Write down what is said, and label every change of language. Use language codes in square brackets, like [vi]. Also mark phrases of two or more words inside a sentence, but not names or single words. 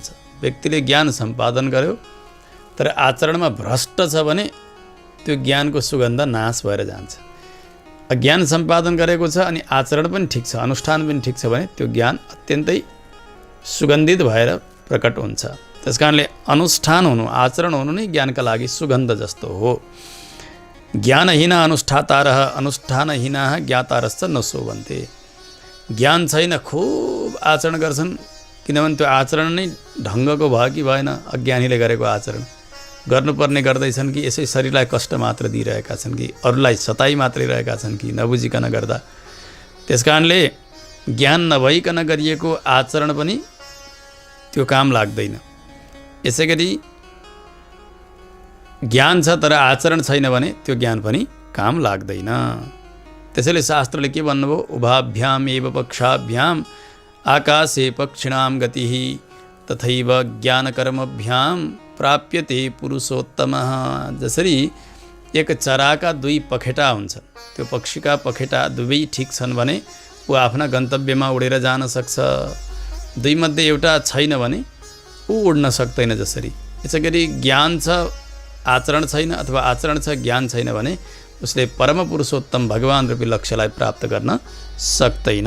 [ne] व्यक्तिले ज्ञान सम्पादन गर्यो तर आचरणमा भ्रष्ट छ भने त्यो ज्ञानको सुगन्ध नाश भएर जान्छ। ज्ञान सम्पादन गरेको छ अनि आचरण पनि ठिक छ, अनुष्ठान पनि ठिक छ भने त्यो ज्ञान अत्यन्तै सुगन्धित भएर प्रकट हुन्छ। त्यस कारणले अनुष्ठान हुनु, आचरण हुनु नै ज्ञानका लागि सुगन्ध जस्तो हो। [sa] ज्ञानहीन अनुष्ठातारः अनुष्ठानहीनाः ज्ञातारश्च न शोभन्ते। [ne] ज्ञान छैन, खुब आचरण गर्छन्, किनभने त्यो आचरण नै ढङ्गको भयो कि भएन, अज्ञानीले गरेको आचरण गर्नुपर्ने गर्दैछन् कि यसै शरीरलाई कष्ट मात्र दिइरहेका छन् कि अरूलाई सताइ मात्रै रहेका छन् कि नबुझिकन गर्दा। त्यस कारणले ज्ञान नभइकन गरिएको आचरण पनि त्यो काम लाग्दैन। यसै गरी ज्ञान छ तर आचरण छैन भने त्यो ज्ञान पनि काम लाग्दैन। त्यसैले शास्त्रले के भन्नुभयो, [sa] उभाभ्याम एव पक्षाभ्याम आकाशे पक्षिणाम गतिः तथैव ज्ञानकर्मभ्याम प्राप्यते पुरुषोत्तमः। [ne] जसरी एक चराका दुई पखेटा हुन्छन्, त्यो पक्षीका पखेटा दुवै ठिक छन् भने ऊ आफ्ना गन्तव्यमा उडेर जान सक्छ। दुईमध्ये एउटा छैन भने ऊ उड्न सक्दैन। जसरी यसै गरी ज्ञान छ आचरण छैन अथवा आचरण छ ज्ञान छैन भने उसले परम पुरुषोत्तम भगवान रूपी लक्ष्यलाई प्राप्त गर्न सक्दैन।